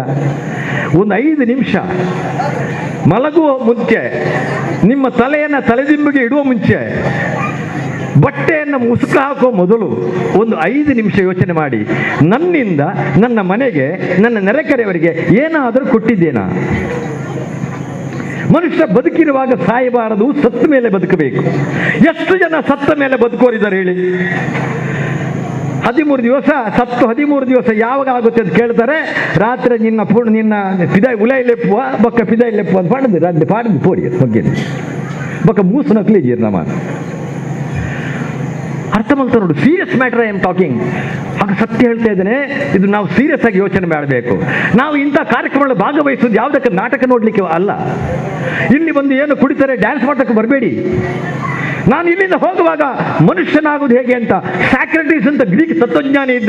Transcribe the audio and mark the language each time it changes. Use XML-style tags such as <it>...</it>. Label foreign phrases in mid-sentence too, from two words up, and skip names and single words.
<kn>ಒಂದು 5 ನಿಮಿಷ ಮಲಗುವ ಮುಂಚೆ, ನಿಮ್ಮ ತಲೆಯನ್ನು ತಲೆದಿಂಬಿಗೆ ಇಡುವ ಮುಂಚೆ ಬಟ್ಟೆಯನ್ನು ಮುಸುಕು ಹಾಕೋ ಮೊದಲು ಒಂದು 5 ನಿಮಿಷ ಯೋಚನೆ ಮಾಡಿ, ನನ್ನಿಂದ ನನ್ನ ಮನೆಗೆ, ನನ್ನ ನೆರೆಕೆರೆಯವರಿಗೆ ಏನಾದರೂ ಕೊಟ್ಟಿದ್ದೇನಾ? ಮನುಷ್ಯ ಬದುಕಿರುವಾಗ ಸಾಯಬಾರದು, ಸತ್ತ ಮೇಲೆ ಬದುಕಬೇಕು. ಎಷ್ಟು ಜನ ಸತ್ತ ಮೇಲೆ ಬದುಕೋರಿದ್ದಾರೆ ಹೇಳಿ? 13 ದಿವಸ ಸತ್ತು 13 ದಿವಸ ಯಾವಾಗ ಆಗುತ್ತೆ ಅಂತ ಕೇಳ್ತಾರೆ. ರಾತ್ರಿ</kn> <tcy>ನಿನ್ನ ಪಿದಾಯಿ ಉಲಾಯಿ ಲೆಪ್ಪುವ ಬೊಕ್ಕ ಪಿದಾಯಿ ಲೆಪ್ಪುವ</tcy> <kn>ಅಂತ ಪಾಡಿದ್ದು ಪೋಡಿ ಬಗ್ಗೆ ಬೊಕ್ಕ ಮೂಸು ನಕಲಿ ಜೀರ್ಣ ಮಾಡಿ ಅರ್ಥ ಮಾಡ್ತಾ ನೋಡು.</kn> <en>serious matter I am talking.</en> <kn>ಆಗ ಸತ್ಯ ಹೇಳ್ತಾ ಇದ್ದೇನೆ, ಇದು ನಾವು ಸೀರಿಯಸ್ ಆಗಿ ಯೋಚನೆ ಮಾಡಬೇಕು. ನಾವು ಇಂಥ ಕಾರ್ಯಕ್ರಮಗಳಲ್ಲಿ ಭಾಗವಹಿಸೋದು ಯಾವುದಕ್ಕೆ ನಾಟಕ ನೋಡ್ಲಿಕ್ಕೆ ಅಲ್ಲ. ಇಲ್ಲಿ ಬಂದು ಏನು ಕುಡಿತಾರೆ ಡ್ಯಾನ್ಸ್ ಮಾಡೋಕ್ಕೆ ಬರಬೇಡಿ. ನಾನು ಇಲ್ಲಿಂದ ಹೋಗುವಾಗ ಮನುಷ್ಯನಾಗುವುದು ಹೇಗೆ ಅಂತ, ಸ್ಯಾಕ್ರೆಟಿಸ್ ಅಂತ ಗ್ರೀಕ್ ತತ್ವಜ್ಞಾನಿ ಇದ್ದ.</kn>